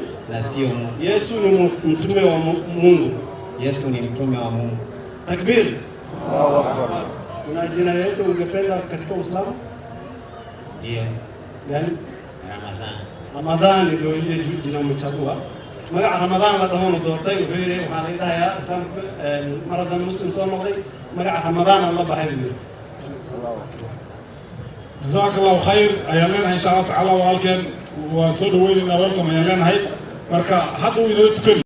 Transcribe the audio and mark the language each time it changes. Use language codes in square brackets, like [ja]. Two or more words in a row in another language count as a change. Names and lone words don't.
[sw] Yesu ni mtume wa Mungu. Takbir. [ar] الله أكبر. [sw] Kuna jina yote ungependa katika Uislamu? Ndio. Gani? Ramadhan ndio ile jina umechagua. [so] Magaca Ramadhan la dhahono doortay wuxuu yiri waxaan leeyahay Islam maradan muslim soo noqday magaca Ramadhan Allah baxay. [ar] جزاك الله خير [so] ayaan leenahay [ar] إن شاء الله تعالى [so] walaalkeen waa soo dhaweynayna welcome ayaan leenahay marka hadda uu inoo tukan